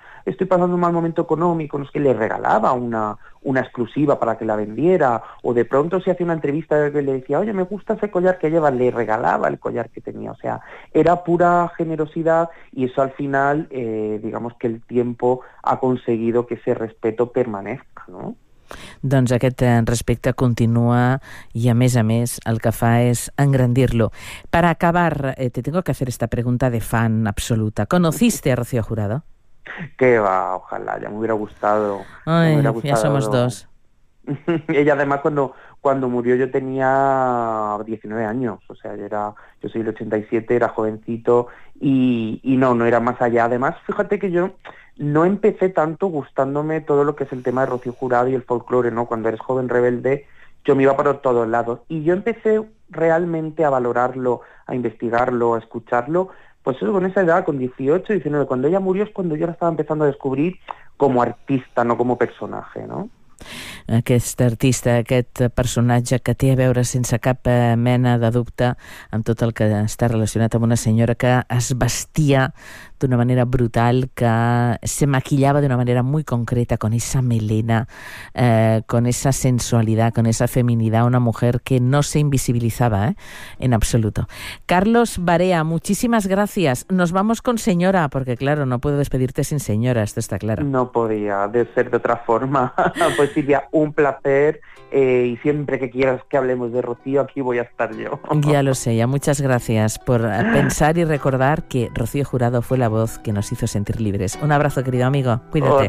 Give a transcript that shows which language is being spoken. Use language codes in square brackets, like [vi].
[es] estoy pasando un mal momento económico, no, es que le regalaba una exclusiva para que la vendiera, o de pronto si hacía una entrevista que le decía, oye, me gusta ese collar que lleva, le regalaba el collar que tenía. O sea, era pura generosidad, y eso al final, digamos que el tiempo ha conseguido que ese respeto permanezca, ¿no? [ca] Doncs aquest respecte continua i, a més, el que fa és engrandir-lo. Per acabar, [es] te tengo que hacer esta pregunta de fan absoluta. ¿Conociste a Rocío Jurado? Que va, ojalá, ya me hubiera gustado. Ay, me hubiera gustado. Ya somos dos. Ella, además, cuando murió yo tenía 19 años, o sea, yo soy del 87, era jovencito, y no era más allá. Además, fíjate que yo no empecé tanto gustándome todo lo que es el tema de Rocío Jurado y el folclore, ¿no? Cuando eres joven rebelde, yo me iba por todos lados. Y yo empecé realmente a valorarlo, a investigarlo, a escucharlo, pues eso con esa edad, con 18, 19. Cuando ella murió es cuando yo la estaba empezando a descubrir como artista, no como personaje, ¿no? [ca] Aquest artista, aquest personatge que té a veure sense cap mena de dubte amb tot el que està relacionat amb una senyora que es vestia d'una manera brutal, que se maquillava d'una manera [es] muy concreta, con esa melena, con esa sensualidad, con esa feminidad, una mujer que no se invisibilizaba en absoluto. Carlos Barea, muchísimas gracias. Nos vamos con señora, porque claro, no puedo despedirte sin señora, esto está claro. No podía de ser de otra forma. Pues Silvia, un placer, y siempre que quieras que hablemos de Rocío, aquí voy a estar yo. Ya lo sé, ya muchas gracias por pensar y recordar que Rocío Jurado fue la voz que nos hizo sentir libres. Un abrazo, querido amigo. Cuídate.